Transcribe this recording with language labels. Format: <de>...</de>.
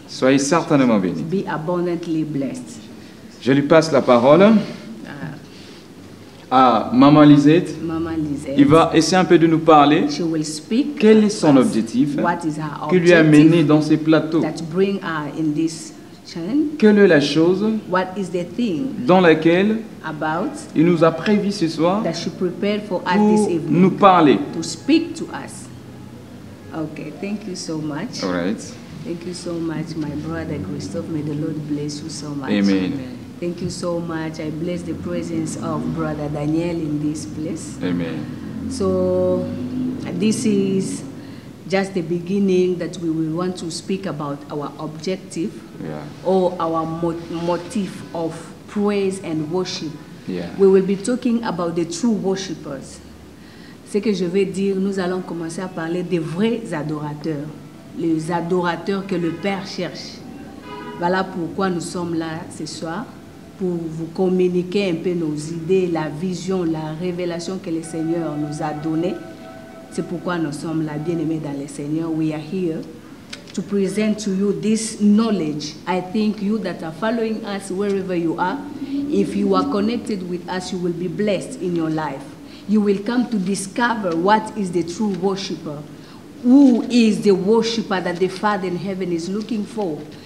<fr>Soyez certainement bénis.</fr> <en>Be abundantly blessed.</en> <fr>Je lui passe la parole à Maman Lisette.</fr> <en>Mama Lisette,</en> <fr>Il va essayer un peu de nous parler.</fr> <en>she will speak</en> <fr>Quel est son objectif</fr> <en>what is her</en> <fr>qui lui a mené</fr> <en>objective</en> <fr>dans ces plateaux?</fr> <en>that bring her in this chain,</en> <fr>Quelle est la chose</fr> <en>what is the thing</en> <fr>dans laquelle</fr> <en>about</en> <fr>il nous a prévu ce soir</fr> <en>that she prepared for us</en> <fr>pour</fr> <en>this</en> <fr>nous</fr> <en>evening</en> <fr>parler?</fr> <en>to speak to us. Okay, thank you so much. All right. Thank you so much, my brother Christophe. May the Lord bless you so much. Amen. Thank you so much. I bless the presence of Brother Daniel in this place. Amen. So this is just the beginning that we will want to speak about our objective or our motive of praise and worship. We will be talking about the true worshippers.</en> <fr>Ce que je vais dire, nous allons commencer à parler des vrais adorateurs, les adorateurs que le Père cherche. Voilà pourquoi nous sommes là ce soir, pour vous communiquer un peu nos idées, la vision, la révélation que le Seigneur nous a donnée. C'est pourquoi nous sommes là, bien-aimés dans le Seigneur.</fr> <en>We are here to present to you this knowledge. I think you that are following us wherever you are, if you are connected with us, you will be blessed in your life. You will come to discover what is the true worshiper. Who is the worshiper that the Father in heaven is looking for?</en>